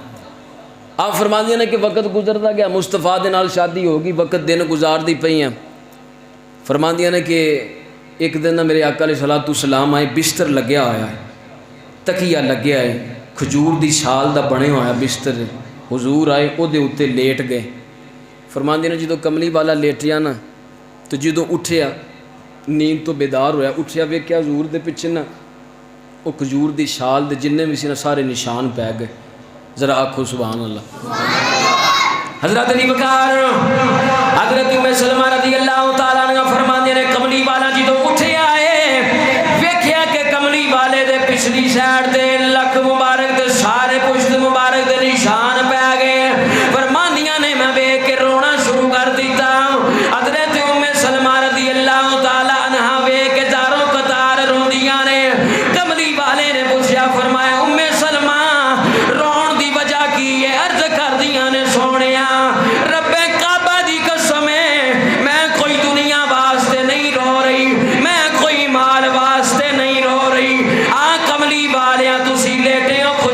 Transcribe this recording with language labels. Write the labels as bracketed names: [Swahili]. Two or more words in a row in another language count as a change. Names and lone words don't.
[Punjabi] آپ فرماندے نے کہ وقت گزرتا گیا، مصطفیٰ دے نال شادی ہو گئی، وقت دن گزارتی پئی ہیں، فرماندیاں نے کہ ایک دن میرے آقا [Arabic] علیہ الصلوۃ والسلام [Punjabi] آئے، بستر لگیا ہوا ہے، تکیہ لگیا ہے، کھجور دی چھال دا بنے ہوا ہے بستر، حضور آئے او دے اتے لیٹ گئے۔ فرماندے نے جدو کملی والا لیٹیا نا تو جدو اٹھیا نیند تو بیدار ہویا، اٹھیا ویکھیا حضور دے پیچھے نا وہ کھجور دی چھال دے جننے بھی سی نا سارے نشان پہ گئے، ذرا آکھو سبحان اللہ۔ حضرت علی بکار حضرت ام سلمہ [Arabic] رضی اللہ تعالیٰ عنہ [Punjabi] فرماندے نے کملی والا جدو اٹھیا ہے ویکھیا کہ کملی والے دے پچھلی سائڈ تے لک مبارک دے سارے پشت مبارک دے نشان پہ گئے، فرماندیاں نے میں ویکھ کے رونا شروع کر دیتا۔ حضرت ام سلمہ [Arabic] رضی اللہ تعالیٰ عنہ [Punjabi] ویکھ کے داروں قطار روندیاں نے، کملی والے نے پوچھا فرمایا ام سلمہ رون دی وجہ کی ہے؟ عرض کر دیاں نے سونیا رب کعبہ دی قسم ہے میں کوئی دنیا واسطے نہیں رو رہی، میں کوئی مال واسطے نہیں رو رہی، کملی والیاں تسی لیٹے